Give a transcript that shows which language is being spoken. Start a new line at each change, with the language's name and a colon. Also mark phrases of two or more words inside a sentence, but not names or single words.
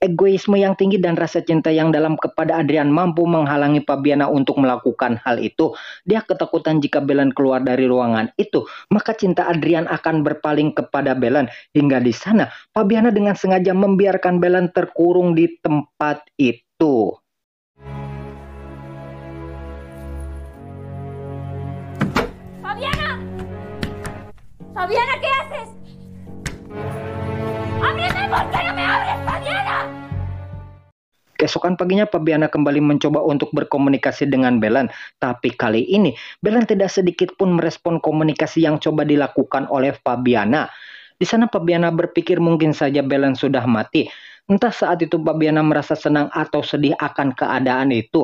Indonesian: Egoisme yang tinggi dan rasa cinta yang dalam kepada Adrian mampu menghalangi Fabiana untuk melakukan hal itu. Dia ketakutan jika Belen keluar dari ruangan itu, maka cinta Adrian akan berpaling kepada Belen. Hingga di sana, Fabiana dengan sengaja membiarkan Belen terkurung di tempat itu.
Spanish: ¡Fabiana! ¡Fabiana, qué haces! ¡Ábreme! ¿Por qué no me abres, Fabiana?
Indonesian: Keesokan paginya Fabiana kembali mencoba untuk berkomunikasi dengan Belen. Tapi kali ini Belen tidak sedikit pun merespon komunikasi yang coba dilakukan oleh Fabiana. Di sana Fabiana berpikir mungkin saja Belen sudah mati. Entah saat itu Fabiana merasa senang atau sedih akan keadaan itu.